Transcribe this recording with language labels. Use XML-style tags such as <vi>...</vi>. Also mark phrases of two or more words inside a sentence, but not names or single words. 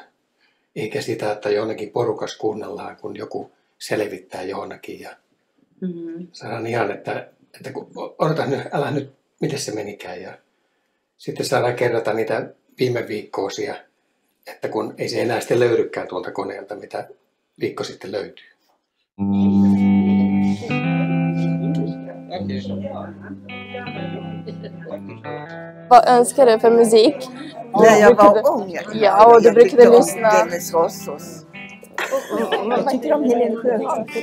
<fi>Eikä sitä, että jonnekin porukas kuunnellaan, kun joku selvittää johonkin. Ja saadaan ihan, että kun odotan nyt, älä nyt, miten se menikään. Ja sitten saadaan kerrata niitä viime viikkoisia, että kun ei se enää sitten löydykään tuolta koneelta, mitä viikko sitten löytyy.</fi> <sv>Vad önskar du för musik? När jag var ung. Ja, och du brukade lyssna. Dennis Rossos. Jag tycker om Helene Sjöholm.</sv>